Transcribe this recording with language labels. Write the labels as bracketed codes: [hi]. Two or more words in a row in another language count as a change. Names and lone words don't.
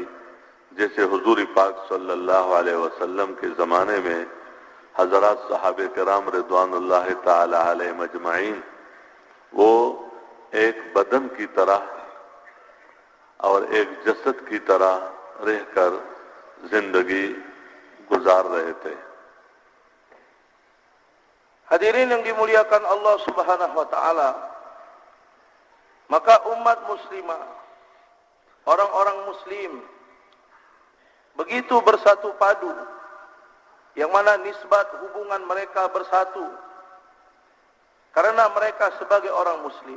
[ur] جیسے حضور پاک [ar] صلی اللہ علیہ وسلم [ur] کے زمانے میں حضرات صحابہ کرام [ar] رضوان اللہ تعالی علیہ مجمعین [ur] وہ ایک بدن کی طرح اور ایک جسد کی طرح رہ کر زندگی گزار رہے تھے. [ms] Hadirin yang dimuliakan Allah [ar] سبحانه وتعالى, [ms] maka umat muslimah, orang-orang muslim begitu bersatu padu, yang mana nisbat hubungan mereka bersatu karena mereka sebagai orang muslim.